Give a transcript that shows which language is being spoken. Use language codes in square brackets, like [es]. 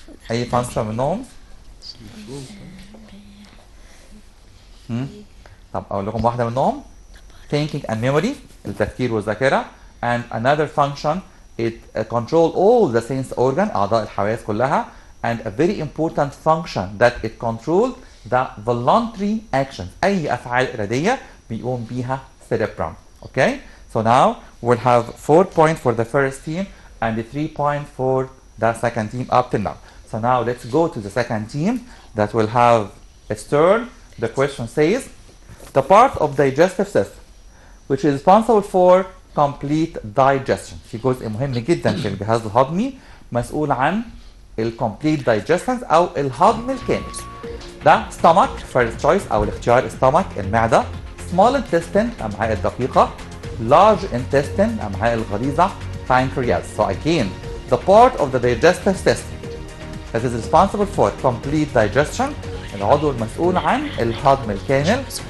[ar] أي function منهم؟ طب أقول لكم واحدة منهم. [en] Thinking and memory، [ar] التفكير والذاكرة. [en] And another function it control all the sense organ، [ar] أعضاء الحواس كلها. [en] And a very important function that it control the voluntary actions، [ar] أي أفعال إرادية بيقوم بيها [en] cerebrum. Okay? So now we'll have 4 points for the first team and 3 points for the second team up till now. So now let's go to the second team that will have its turn. The question says, the part of digestive system which is responsible for complete digestion. [ar] في جزء مهم جدا في الجهاز الهضمي مسؤول عن [en] complete digestion [ar] أو الهضم الكامل. ده stomach [en] first choice [ar] أو الاختيار stomach المعدة. [en] small intestine [ar] الأمعاء الدقيقة. [en] large intestine [ar] الأمعاء الغليظة. [en] pancreas. So again, the part of the digestive system that is responsible for complete digestion، [ar] العضو المسؤول عن الهضم الكامل.